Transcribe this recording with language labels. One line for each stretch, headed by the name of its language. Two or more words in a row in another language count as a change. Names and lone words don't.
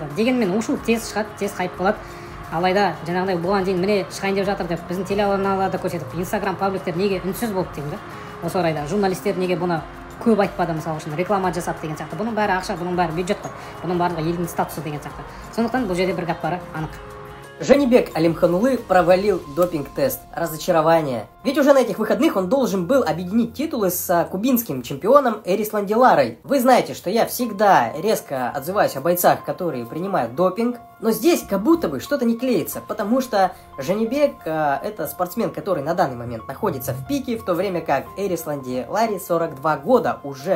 Kazakh: Дегенмен ушу тез шығады, тез хайп болады. Алайда жаңағыдай бұған дейін міне шығайын деп жатыр деп біздің телеарналарда көрсетіп, Инстаграм пабликтер неге үнсіз болды деймін да. Осы орайда журналистер неге бұны көп айтпады, мысалы үшін реклама жасады деген сияқты. Бұның бәрі ақша, бұның бәрі бюджет қой. Бұның барлығы елдің статусы деген сияқты. Сондықтан бұл жерде бір гәп бары анық.
Russian: Жанибек Алимханұлы провалил допинг-тест. Разочарование. Ведь уже на этих выходных он должен был объединить титулы с кубинским чемпионом Эрисланди Ларой. Вы знаете, что я всегда резко отзываюсь о бойцах, которые принимают допинг. Но здесь как будто бы что-то не клеится, потому что Жанибек это спортсмен, который на данный момент находится в пике, в то время как Эрисланди Ларе 42 года уже.